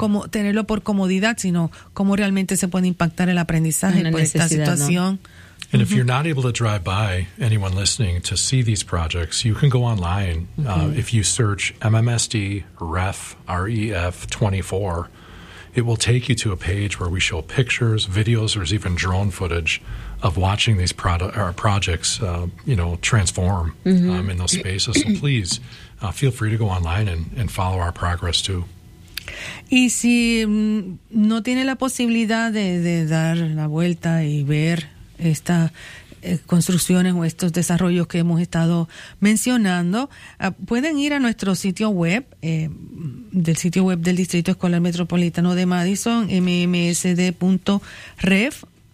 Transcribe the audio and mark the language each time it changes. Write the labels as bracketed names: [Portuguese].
[Spanish] Tenerlo por comodidad, sino cómo realmente se puede impactar el aprendizaje por esta situación. ¿No? [English] And if you're not able to drive by, anyone listening, to see these projects, you can go online. Mm-hmm. If you search MMSD REF, REF 24, it will take you to a page where we show pictures, videos, there's even drone footage of watching these projects, transform mm-hmm. In those spaces. So please feel free to go online and follow our progress too. [Spanish] Y si no tiene la posibilidad de dar la vuelta y ver estas construcciones o estos desarrollos que hemos estado mencionando, pueden ir a nuestro sitio web, del sitio web del Distrito Escolar Metropolitano de Madison, mmsd.ref